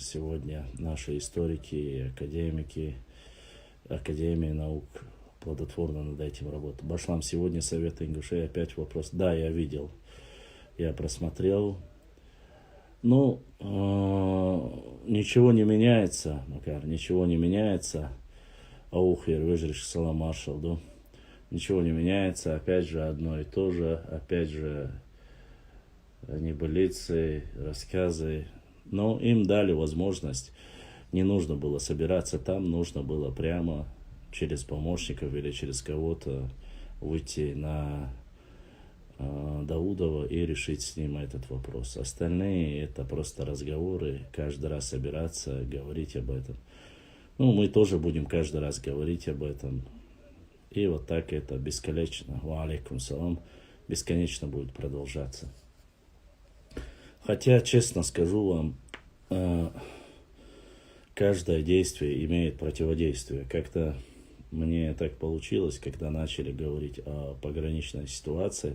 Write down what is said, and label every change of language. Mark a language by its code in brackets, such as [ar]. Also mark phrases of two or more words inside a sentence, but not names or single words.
[ru] Сегодня наши историки и академики, Академии наук плодотворно над этим работают. Башлам, сегодня Совет Ингушей, опять вопрос. Да, я видел, я просмотрел. Ну, ничего не меняется, Макар, ничего не меняется. Аухер, выжрешь салам маршал, да? Ничего не меняется, опять же одно и то же, опять же небылицы, рассказы. Но им дали возможность, не нужно было собираться там, нужно было прямо через помощников или через кого-то выйти на Даудова и решить с ним этот вопрос. Остальные это просто разговоры, каждый раз собираться, говорить об этом. Ну, мы тоже будем каждый раз говорить об этом. И вот так это бесконечно, [ar] وعليكم السلام, [ru] бесконечно будет продолжаться. Хотя, честно скажу вам, каждое действие имеет противодействие. Как-то мне так получилось, когда начали говорить о пограничной ситуации.